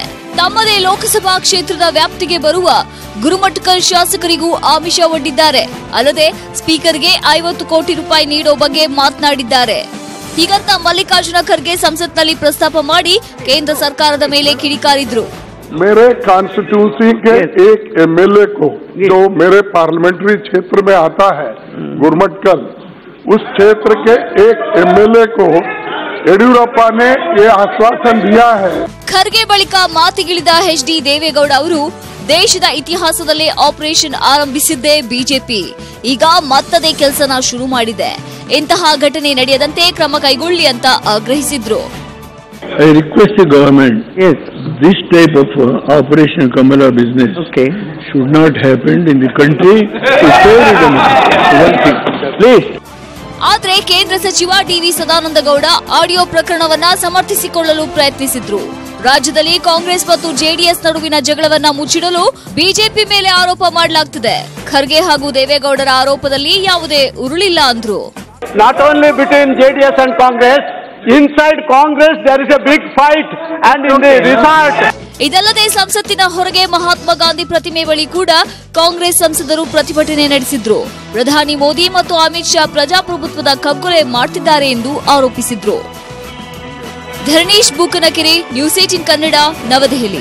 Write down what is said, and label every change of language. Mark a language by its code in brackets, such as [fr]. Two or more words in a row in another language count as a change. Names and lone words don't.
[kn] ತಮ್ಮದೇ ಲೋಕಸಭಾ ಕ್ಷೇತ್ರದ ವ್ಯಾಪ್ತಿಗೆ ಬರುವ ಗುರುಮಠಕಲ್ ಶಾಸಕರಿಗೂ ಆಮಿಷ ಒಡ್ಡಿದ್ದಾರೆ. ಅಲ್ಲದೆ ಸ್ಪೀಕರ್ಗೆ 50 ಕೋಟಿ ರೂಪಾಯಿ ನೀಡೋ ಬಗ್ಗೆ ಮಾತನಾಡಿದ್ದಾರೆ. ಹೀಗಂತ ಮಲ್ಲಿಕಾರ್ಜುನ ಖರ್ಗೆ ಸಂಸತ್ನಲ್ಲಿ ಪ್ರಸ್ತಾಪ ಮಾಡಿ ಕೇಂದ್ರ ಸರ್ಕಾರದ ಮೇಲೆ ಕಿಡಿಕಾರಿದ್ರು. [hi] मेरे कॉन्स्टिट्यूंसी के एक MLA को जो मेरे पार्लियामेंट्री क्षेत्र में आता है गुरमटकल, उस क्षेत्र के एक MLA को येडियूरप्पा ने ये आश्वासन दिया है। [kn] ಖರ್ಗೆ ಬಳಿಕ ಮಾತಿಗಿಳಿದ ಎಚ್.ಡಿ. ದೇವೇಗೌಡ ಅವರು ದೇಶದ ಇತಿಹಾಸದಲ್ಲೇ ಆಪರೇಷನ್ ಆರಂಭಿಸಿದ್ದೇ ಬಿಜೆಪಿ ಈಗ ಮತ್ತದೇ ಕೆಲಸನ ಶುರು ಮಾಡಿದೆ. ಇಂತಹ ಘಟನೆ ನಡೆಯದಂತೆ ಕ್ರಮ ಕೈಗೊಳ್ಳಿ ಅಂತ ಆಗ್ರಹಿಸಿದ್ರು. [en] I request the government, yes, this type of Operation Kamala business should not happen in the country to save the democracy. Please. [kn] ಆದ್ರೆ ಕೇಂದ್ರ ಸಚಿವ ಡಿ.ವಿ. ಸದಾನಂದಗೌಡ ಆಡಿಯೋ ಪ್ರಕರಣವನ್ನ ಸಮರ್ಥಿಸಿಕೊಳ್ಳಲು ಪ್ರಯತ್ನಿಸಿದ್ರು. ರಾಜ್ಯದಲ್ಲಿ ಕಾಂಗ್ರೆಸ್ ಮತ್ತು ಜೆಡಿಎಸ್ ನಡುವಿನ ಜಗಳವನ್ನ ಮುಚ್ಚಿಡಲು ಬಿಜೆಪಿ ಮೇಲೆ ಆರೋಪ ಮಾಡಲಾಗ್ತಿದೆ. ಖರ್ಗೆ ಹಾಗೂ ದೇವೇಗೌಡರ ಆರೋಪದಲ್ಲಿ ಯಾವುದೇ ಉರುಳಿಲ್ಲ ಅಂದ್ರು. [en] Not only between JDS and Congress, inside Congress there is a big fight and in the result. [kn] ಇದಲ್ಲದೆ ಸಂಸತ್ತಿನ ಹೊರಗೆ ಮಹಾತ್ಮ ಗಾಂಧಿ ಪ್ರತಿಮೆ ಬಳಿ ಕೂಡ ಕಾಂಗ್ರೆಸ್ ಸಂಸದರು ಪ್ರತಿಭಟನೆ ನಡೆಸಿದ್ರು. ಪ್ರಧಾನಿ ಮೋದಿ ಮತ್ತು ಅಮಿತ್ ಶಾ ಪ್ರಜಾಪ್ರಭುತ್ವದ ಕಗ್ಗೊಲೆ ಮಾಡುತ್ತಿದ್ದಾರೆ ಎಂದು ಆರೋಪಿಸಿದ್ರು. ಧರಣೀಶ್ ಬೂಕನಕೆರೆ, ನ್ಯೂಸ್ 18 ಕನ್ನಡ, ನವದೆಹಲಿ.